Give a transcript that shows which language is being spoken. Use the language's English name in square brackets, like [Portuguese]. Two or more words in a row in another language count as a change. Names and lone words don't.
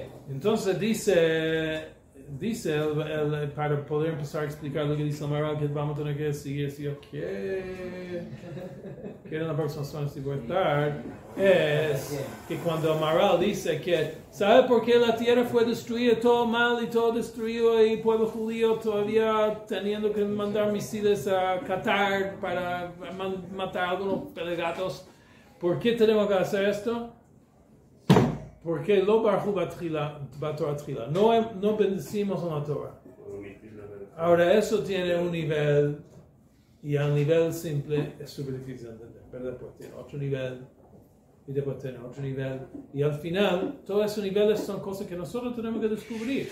[Spanish] Entonces dice para poder empezar a explicar lo que dice el Maharal, que vamos a tener que seguir si yo quiero en la próxima semana si voy a estar, es que cuando el Maharal dice que ¿sabe por qué la tierra fue destruida, todo mal y todo destruido, y el pueblo judío todavía teniendo que mandar misiles a Qatar para matar a algunos pelegatos? ¿Por qué tenemos que hacer esto? [Hebrew] Porque לא ברכו בתורה תחילה, [Spanish] no bendecimos a la Torah. Ahora eso tiene un nivel, y al nivel simple es súper difícil de entender, pero después tiene otro nivel, y después tiene otro nivel, y al final todos esos niveles son cosas que nosotros tenemos que descubrir.